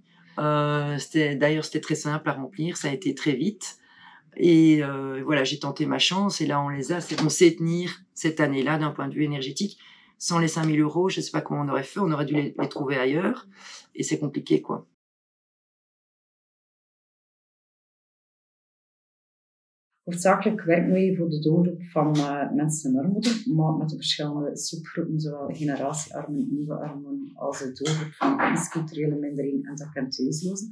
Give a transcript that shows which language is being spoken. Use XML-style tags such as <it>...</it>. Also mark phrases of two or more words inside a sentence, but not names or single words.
<fr>D'ailleurs, c'était très simple à remplir. Ça a été très vite. Et voilà, j'ai tenté ma chance. Et là, on sait tenir cette année-là d'un point de vue énergétique. Sans les 5 000 €, je ne sais pas comment on aurait fait. On aurait dû les trouver ailleurs. Et c'est compliqué, quoi.</fr> <nl>Hoofdzakelijk werken wij voor de doelgroep van mensen in armoede, maar met de verschillende subgroepen, zowel generatiearmen, nieuwe armen, als de doelgroep van etnisch-culturele minderheden en dak- en thuislozen.</nl>